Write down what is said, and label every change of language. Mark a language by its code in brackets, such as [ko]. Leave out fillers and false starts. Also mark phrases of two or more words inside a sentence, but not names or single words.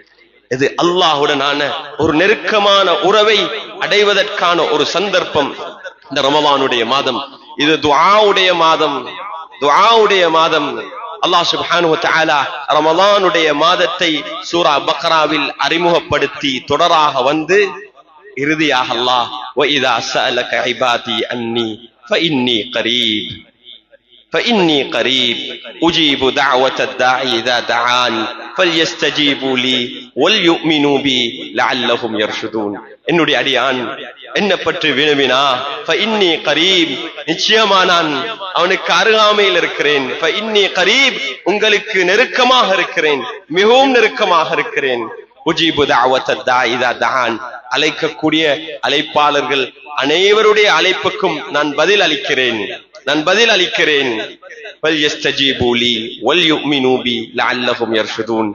[ta] இது அல்லாஹ்வுடனான ஒரு நெருக்கமான உறவை அடைவதற்கான ஒரு சந்தர்ப்பம். இந்த ரமலானுடைய மாதம் இது துஆவுடைய மாதம், துஆவுடைய மாதம். அல்லாஹ் [ar] سبحانه وتعالى [ta] ரமலானுடைய மாதத்தை சூரா பக்ராவில் அறிமுகப்படுத்தி தொடராக வந்து இறுதியாக அல்லாஹ் [ar] وَإِذَا سَأَلَكَ عِبَادِي أَنِّي فَإِنِّي قَرِيبٌ أُجِيبُ دَعْوَةَ الدَّاعِ إِذَا دَعَانِ فَلْيَسْتَجِيبُوا لِي وَلْيُؤْمِنُوا بِي لَعَلَّهُمْ يَرْشُدُونَ. [ta] என்னுடைய அடியான் என்ன பற்றி வினவினா [ar] فَإِنِّي قَرِيبٌ, [ta] நிச்சயமா நான் அவனுக்கு அருகாமையில் இருக்கிறேன். [ar] فَإِنِّي قَرِيبٌ, [ta] உங்களுக்கு நெருக்கமாக இருக்கிறேன், மிகவும் நெருக்கமாக இருக்கிறேன். [ar] أجيب دعوة الداع إذا دعان, [ta] அழைக்கக்கூடிய அழைப்பாளர்கள் அனைவருடைய அழைப்புக்கும் நான் பதில் அளிக்கிறேன், நான் பதில் அளிக்கிறேன். [ar] وليستجيبوا لي وليؤمنوا بي لعلهم يرشدون.